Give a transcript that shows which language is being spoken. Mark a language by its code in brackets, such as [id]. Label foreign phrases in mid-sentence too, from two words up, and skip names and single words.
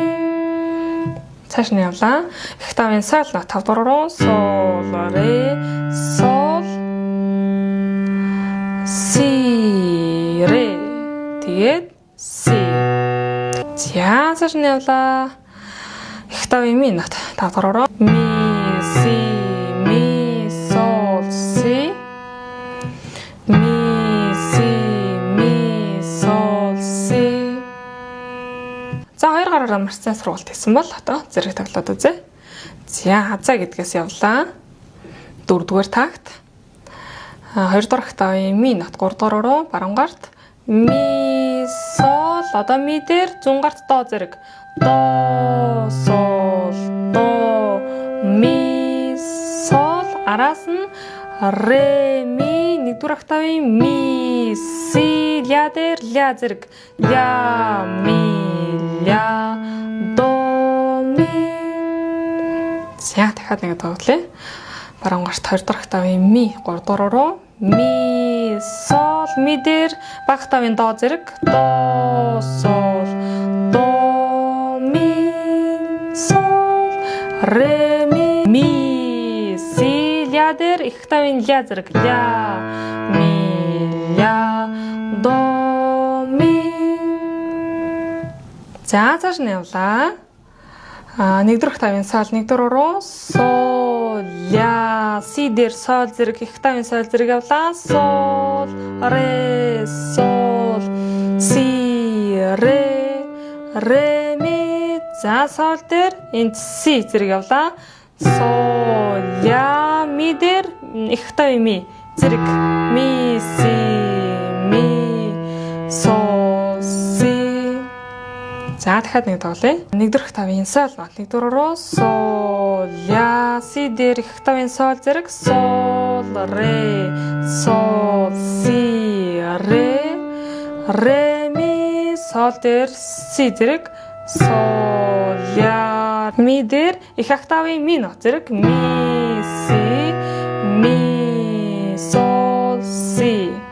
[mn] Цааш нь явлаа. Октавын сол нот 5 дугаар руу сол ре сол си ре. Тэгээд си. За цааш нь явлаа. Октавын ми нот 5 дугаар руу ми си ми сол си ми си ми сол си. За хоёр гараараа маш сайн сургалт хийсэн бол одоо зэрэг тоглоод үзье. За азаа гэдгээс явлаа. 4 дугаар такт. 2 дугаар октавын ми нот 3 дугаар руу баруун гарт ми сол одоо ми дээр зүүн гарт до зэрэг до сол до ми сол араас нь ре ми 1 дугаар октавын ми си ля дээр ля зэрэг ля ми ля до ми. За дахиад нэг тоглоё. Баруун гарт 2 дугаар октавын ми 3 дугаар руу ми сол ми дээр баг октавын до зэрэг до сол до ми сол ре ми си ля дээр их октавын ля зэрэг ля ми ля до ми. За цааш нь явлаа. 1 дугаар октавын сол 1 дугаар руу сол ля си дээр сол зэрэг их октавын сол зэрэг явлаа. Сол ре сол си ре ми. За сол дээр энд си зэрэг явлаа. Сол ля ми дээр их октавын ми зэрэг ми си ми сол си. За дахиад нэг тоглоё. 1 дугаар октавын сол нот 1 дугаар руу сол ля си дээр их октавын сол зэрэг сол си ре ми сол дээр си зэрэг сол ля ми дээр их октавын ми нот зэрэг ми си ми сол си.